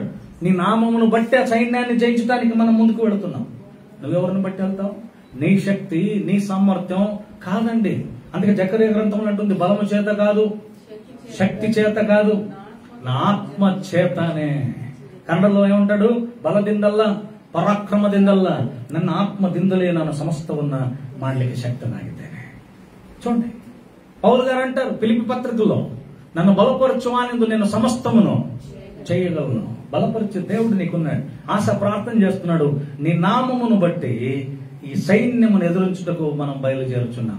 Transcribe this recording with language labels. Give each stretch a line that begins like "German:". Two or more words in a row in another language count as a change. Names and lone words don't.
Telugu: నీ నామమును బట్టి ఆ సైన్యాన్ని జయించడానికి మనం ముందుకు వెళుతున్నాం. నువ్వెవరిని బట్టి వెళ్తావు? నీ శక్తి, నీ సామర్థ్యం కాదండి. అందుకే జకర్యా గ్రంథంలో అంటుంది, బలము చేత కాదు, శక్తి చేత కాదు, నా ఆత్మ చేతనే. కన్నడలో ఏమంటాడు?
Kannada: బలದಿಂದಲ್ಲ ಪರಾಕ್ರಮದಿಂದಲ್ಲ, ನನ್ನ ಆತ್ಮದಿಂದಲೇ ನಾನು ಸಮಸ್ತವನ್ನ ಮಾಡಲಿಕ್ಕೆ ಶಕ್ತನಾಗಿದ್ದೇನೆ.
Telugu: చూడండి, పౌలు గారు అంటారు ఫిలిప్పీ పత్రికలో, నన్ను బలపరచువానిందు నేను సమస్తమును చేయగలను. బలపరిచే దేవుడు నీకున్నాడు. ఆశ ప్రార్థన చేస్తున్నాడు, నీ నామమును బట్టి ఈ సైన్యమును ఎదురించుటకు మనం బయలుదేరుచున్నాం.